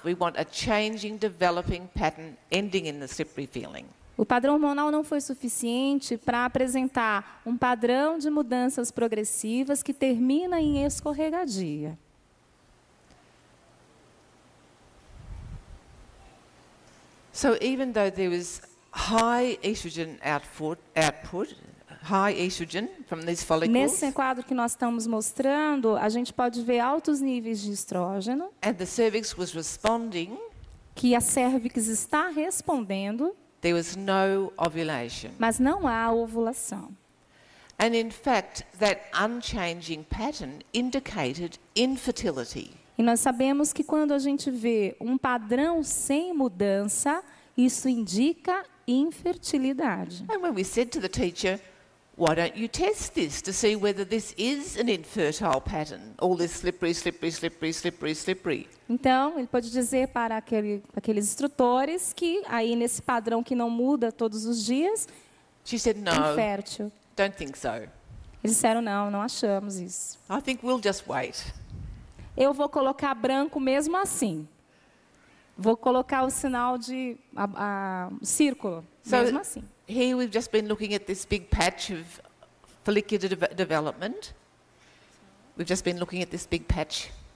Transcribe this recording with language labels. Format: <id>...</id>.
<en>We want a changing, developing pattern ending in the slippery feeling.</en> <pt>o padrão hormonal não foi suficiente para apresentar um padrão de mudanças progressivas que termina em escorregadia.</pt> <en>So even though there was high estrogen output, high estrogen from these follicles,</en> <pt>Nesse quadro que nós estamos mostrando, a gente pode ver altos níveis de estrógeno,</pt> <en>and the cervix was responding,</en> <pt>que a cérvix está respondendo,</pt> <en>there was no ovulation.</en> <pt>mas não há ovulação.</pt> <en>And in fact, that unchanging pattern indicated infertility.</en> <pt>E nós sabemos que quando a gente vê um padrão sem mudança, isso indica infertilidade.</pt> <en>And when we said to the teacher, why don't you test this to see whether this is an infertile pattern? All this slippery, slippery, slippery, slippery, slippery.</en> <pt>Então, ele pode dizer para aqueles instrutores que aí nesse padrão que não muda todos os dias,</pt> <en>She said,</en> <pt>é</pt> <en>no,</en> <pt>infértil.</pt> <en>don't think so.</en> <pt>Eles disseram, não achamos isso.</pt> <en>I think we'll just wait.</en> <pt>Eu vou colocar branco mesmo assim. Vou colocar o sinal de círculo,</pt> <en>So-</en> <pt>mesmo assim.</pt> <en>Here we've just been looking at this big patch of follicular development. We've just been looking at this big patch.</en>